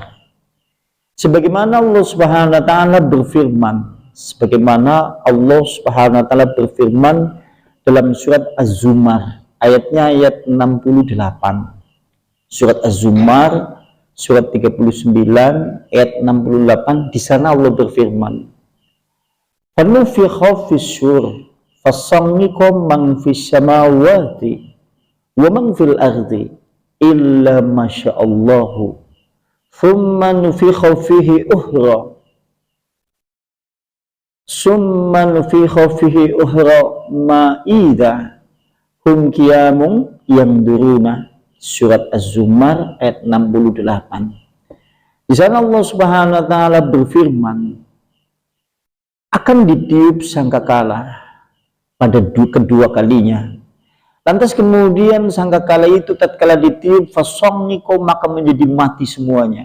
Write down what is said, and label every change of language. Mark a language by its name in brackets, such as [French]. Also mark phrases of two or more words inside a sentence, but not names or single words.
[Indonesian] Sebagaimana Allah [Arabic] سبحانه وتعالى [Indonesian] berfirman, dalam surat Az-Zumar, ayat 68. Surat Az-Zumar surat 39 ayat 68, di sana Allah berfirman, [Arabic] "فنفخ في الصور فصعق من في السماوات ومن في الأرض إلا ما شاء الله ثم نفخ فيه أخرى فإذا هم قيام ينظرون." [Indonesian] Surat Az-Zumar ayat 68. Di sana Allah [Arabic] سبحانه وتعالى [Indonesian] berfirman, akan ditiup sangkakala pada kedua kalinya. Lantas kemudian sangkakala itu tatkala ditiup fasomniko, maka menjadi mati semuanya.